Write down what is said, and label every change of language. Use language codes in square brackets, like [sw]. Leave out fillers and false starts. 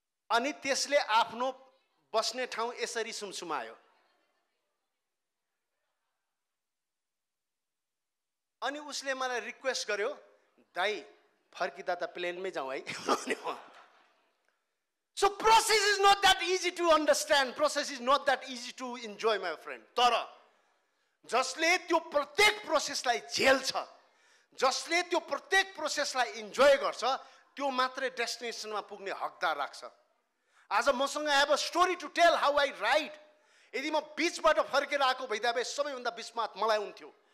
[ne] अनि त्यसले आफ्नो बस्ने ठाउँ यसरी सुमसुमायो. अनि उसले मलाई रिक्वेस्ट गर्यो, दाइ फर्किँदा त प्लेनमै जाउँ है. [en] So process is not that easy to understand. Process is not that easy to enjoy, my friend. [ne] तर जसले त्यो प्रत्येक प्रोसेसलाई झेल्छ, जसले त्यो प्रत्येक प्रोसेसलाई इन्जोय गर्छ, त्यो मात्रै डेस्टिनेसनमा पुग्ने हकदार राख्छ. आज मसँग [en] I have a story to tell how I ride. [ne] यदि म बिचबाट फर्केर आएको भइदा भए सबैभन्दा बिस्मात मलाई हुन्थ्यो.